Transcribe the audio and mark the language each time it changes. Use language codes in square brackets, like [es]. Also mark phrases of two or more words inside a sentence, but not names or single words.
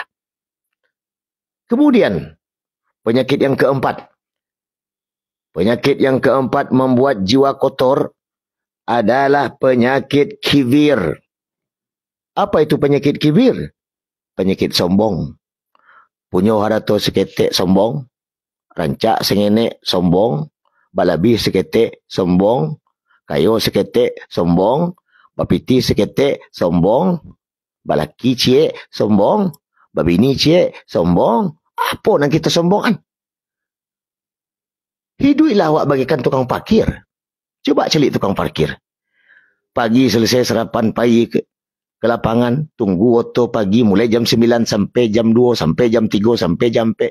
[id] Kemudian, penyakit yang keempat. Penyakit yang keempat membuat jiwa kotor adalah penyakit kibir. Apa itu penyakit kibir? Penyakit sombong. [min] Punya harato seketek sombong. Rancak sengenek sombong. Balabih seketek sombong. Kayo seketek sombong. Bapiti seketek sombong. Balaki cie sombong. Babini cie sombong. Apa nak kita sombongan? Hiduplah awak bagikan tukang parkir. [id] Coba celik tukang parkir. Pagi selesai sarapan pagi ke lapangan, tunggu auto pagi mulai jam 9 sampai jam 2, sampai jam 3, sampai jam 4.